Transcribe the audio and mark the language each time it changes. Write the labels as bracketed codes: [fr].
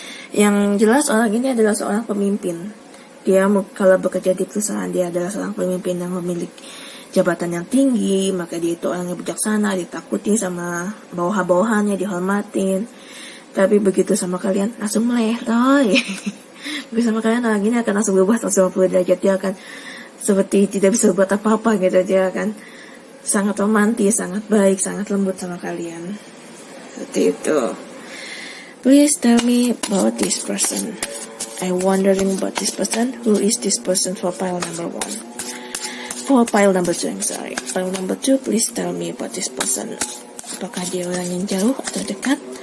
[id] Yang jelas orang ini adalah seorang pemimpin. Dia kalau bekerja di perusahaan, dia adalah seorang pemimpin yang memiliki jabatan yang tinggi, maka dia itu orang yang bijaksana, ditakuti sama bawahan-bawahannya, dihormatin. Tapi begitu sama kalian, langsung melehoi. Begitu sama kalian, orang ini akan langsung berubah 180 derajat. Dia akan seperti tidak bisa buat apa-apa gitu. Dia akan sangat romantis, sangat baik, sangat lembut sama kalian. Seperti itu. [en] Please tell me about this person. I'm wondering about this person. Who is this person for pile number 1? For pile number 2, I'm sorry. Pile number 2, please tell me about this person. [id] Apakah dia orang yang jauh atau dekat?